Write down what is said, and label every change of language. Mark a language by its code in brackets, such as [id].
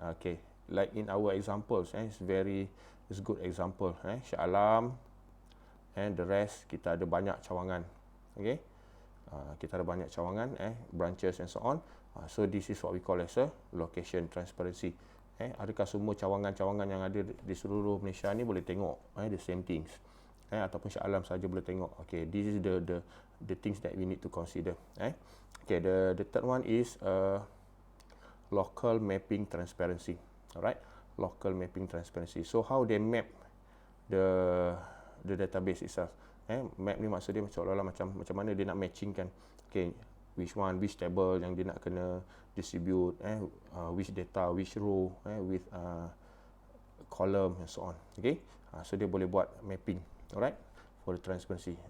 [en] Okay, like in our examples, it's good example. Shah Alam and the rest, [ms] kita ada banyak cawangan. Okay, kita ada banyak cawangan, [en] branches and so on. So this is what we call as a location transparency. [ms] Adakah semua cawangan-cawangan yang ada di seluruh Malaysia ni boleh tengok [en] the same things, [ms] ataupun Shah Alam saja boleh tengok. [en] Okay, this is the things that we need to consider. Okay, the third one is local mapping transparency. Alright, local mapping transparency. So how they map the database itself. [ms] Map ni maksud dia macam mana dia nak matching kan. [en] Okay, which table [ms] yang dia nak kena [en] distribute, which data, which row, with column and so on. Okay, so [ms] dia boleh buat [en] mapping. Alright, for the transparency.